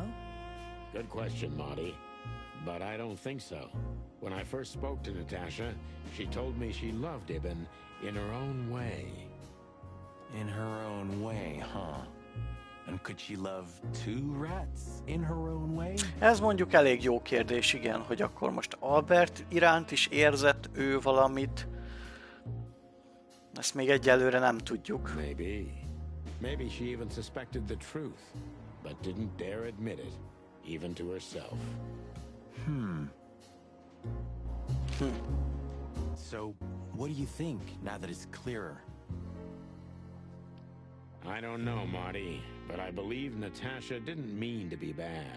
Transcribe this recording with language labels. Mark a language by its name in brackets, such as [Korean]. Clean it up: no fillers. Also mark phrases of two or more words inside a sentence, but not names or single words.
[English] Good question, Marty. But I don't think so. When I first spoke to Natasha, she told me she loved Ibn in her own way. In her own way, huh? And could she love two rats in her own way? [Hungarian] Ez mondjuk elég jó kérdés, igen, hogy akkor most Albert iránt is érzett ő valamit. Ezt még egyelőre nem tudjuk. [English] Maybe. Maybe she even suspected the truth, but didn't dare admit it, even to herself. So, what do you think, now that it's clearer? I don't know, Marty, but I believe Natasha didn't mean to be bad.